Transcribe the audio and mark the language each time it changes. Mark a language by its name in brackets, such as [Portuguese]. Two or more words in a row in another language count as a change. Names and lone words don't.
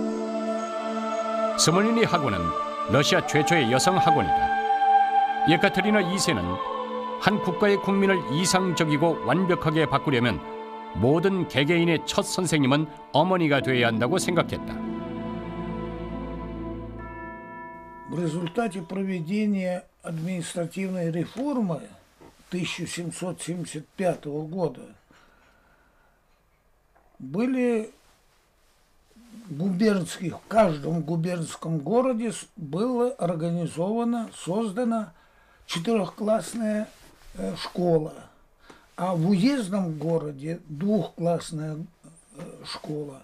[Korean] 스몰리니 학원은 러시아 최초의 여성 학원이다. 예카테리나 2세는 한 국가의 국민을 이상적이고 완벽하게 바꾸려면 모든 개개인의 첫 선생님은 어머니가 되어야 한다고 생각했다. [Russian] В результате проведения административной реформы 1775 года были в каждом губернском городе была создана четырехклассная школа, а в уездном городе двухклассная школа.